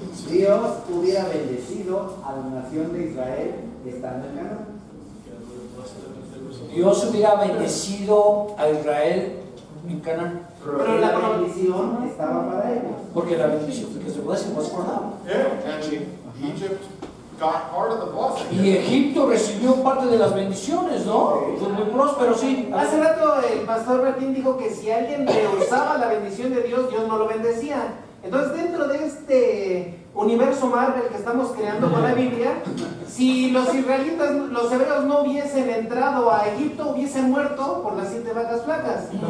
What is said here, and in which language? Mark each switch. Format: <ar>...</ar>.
<es>Dios hubiera bendecido a la nación de Israel estando en Canaán. Dios hubiera bendecido a Israel en Canaán, Pero la bendición estaba para ellos. porque la bendición,</es> <en>because the blessing was for them. Yeah. And Egypt got part of the blessing.</en> <es>Y Egipto recibió parte de las bendiciones, ¿no? Fue muy próspero, sí. Hace rato el pastor Martín dijo que si alguien rehusaba la bendición de Dios, Dios no lo bendecía. Entonces dentro de este universo Marvel que estamos creando con la Biblia, si los israelitas, los hebreos no hubiesen entrado a Egipto, hubiesen muerto por las 7 vacas flacas.</es>